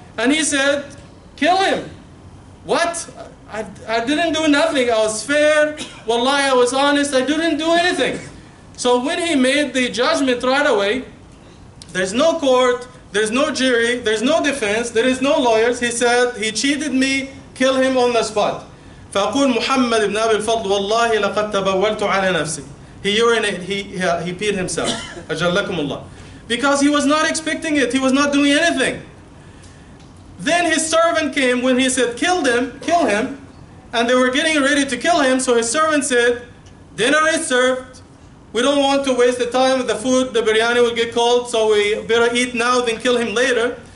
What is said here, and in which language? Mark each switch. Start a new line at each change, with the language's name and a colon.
English: And he said, kill him. What? I didn't do nothing. I was fair. Wallahi, I was honest. I didn't do anything. So when he made the judgment right away, there's no court, there's no jury, there's no defense, there is no lawyers. He said, he cheated me, kill him on the spot.
Arabic: فأقول محمد بن أبي الفضل والله لقد تبولت على نفسي.
English: He urinated, he peed himself.
Arabic: أجلكم الله.
English: Because he was not expecting it, he was not doing anything. Then his servant came when he said, kill him, and they were getting ready to kill him, so his servant said, dinner is served, we don't want to waste the time, the food, the biryani will get cold, so we better eat now than kill him later.